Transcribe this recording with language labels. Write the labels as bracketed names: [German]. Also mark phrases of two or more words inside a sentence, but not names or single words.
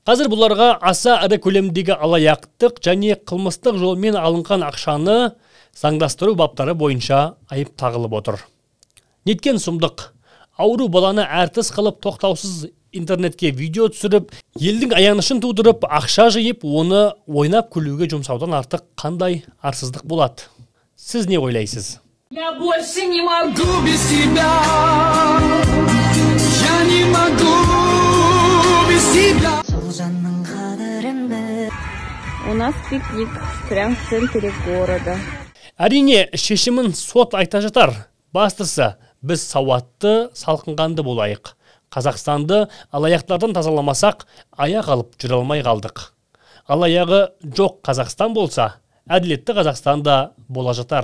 [Kazakh] Қазір бұларға аса ірі көлемдегі алаяқтық және қылмыстық жолмен алынған ақшаны заңдастыру баптары бойынша айып тағылып отыр. Неткен сұмдық. Ауру баланы әртіс қылып тоқтаусыз интернетке видео түсіріп, елдің аянышын тудырып, ақша жиып, оны ойнап күлуге жұмсаудан артық қандай арсыздық болады? Сіз не ойлайсыз? [Russian] Я больше не могу без тебя. Я не могу без тебя. У нас пикник прямо в центре города. [Kazakh] Әрине, шешімін сот айта жатар. Бастысы, біз сауатты, салқынғанды болайық. Қазақстанды алаяқтардан тазаламасақ, аяқ алып жүре алмай қалдық. Алаяғы жоқ Қазақстан болса, әділетті Қазақстанда бола жатар.